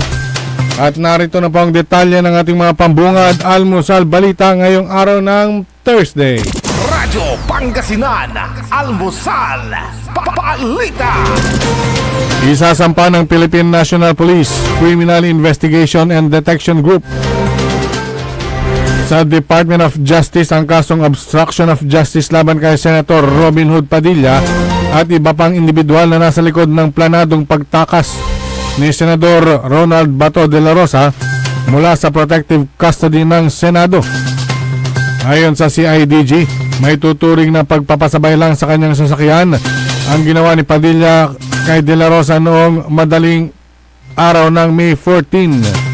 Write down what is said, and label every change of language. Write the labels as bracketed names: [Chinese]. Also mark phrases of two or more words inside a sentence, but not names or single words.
[Filipino] At narito na po ang detalye ng ating mga pambungad almusal balita ngayong araw ng Thursday. Radyo Pangasinan, Almusal, Balita. Isasampa ng Philippine National Police Criminal Investigation and Detection Group sa Department of Justice ang kasong [English] obstruction of justice [Filipino] laban kay Senator Robin Hood Padilla at iba pang individual na nasa likod ng planadong pagtakas ni Senador Ronald Bato de la Rosa mula sa [English] protective custody [Filipino] ng Senado. Ayon sa CIDG, may tuturing na pagpapasabay lang sa kanyang sasakyan ang ginawa ni Padilla kay de la Rosa noong madaling araw ng May 14.